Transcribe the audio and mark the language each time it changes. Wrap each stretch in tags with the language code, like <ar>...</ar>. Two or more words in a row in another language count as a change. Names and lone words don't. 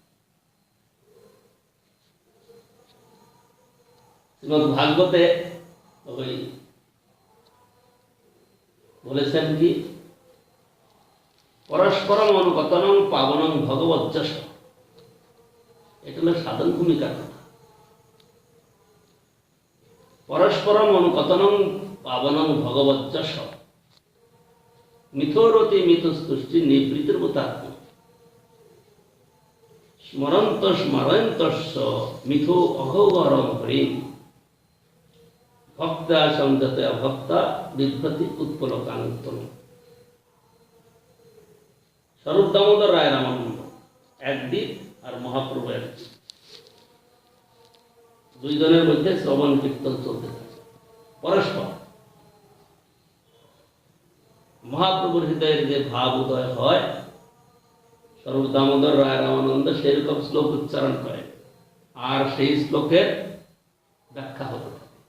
<bn>শ্রীমদ্ ভাগবতে ওই বলেছেন কি,</bn> <sa>পরস্পরম অনুকতনং পাবনং ভগবজ্জস।</sa> <bn>এটা হলো সাধন ভূমিকার কথা।</bn> <sa>পরস্পরম অনুকতনং পাবনং ভগবজ্জস মিথোরতি মিথস্তুষ্টি নিবৃতির্ভূতাত্ম স্মরন্ত স্মরন্তস্য মিথো অঘোগরম হরিম ভক্তা সংযতে অভক্তা বিভ্রতি উৎপলকান্তম।</sa> <bn>স্বরূপ দামোদর রায় রামানন্দ একদিক আর মহাপ্রভু একদিক, দুইজনের মধ্যে শ্রবণ কীর্তন চলতে থাকে পরস্পর। মহাপ্রভুর হৃদয়ের যে ভাব উদয় হয়, স্বরূপ দামোদর রায় রামানন্দ সেরকম শ্লোক উচ্চারণ করে, আর সেই শ্লোকের ব্যাখ্যা হতে থাকে।</bn>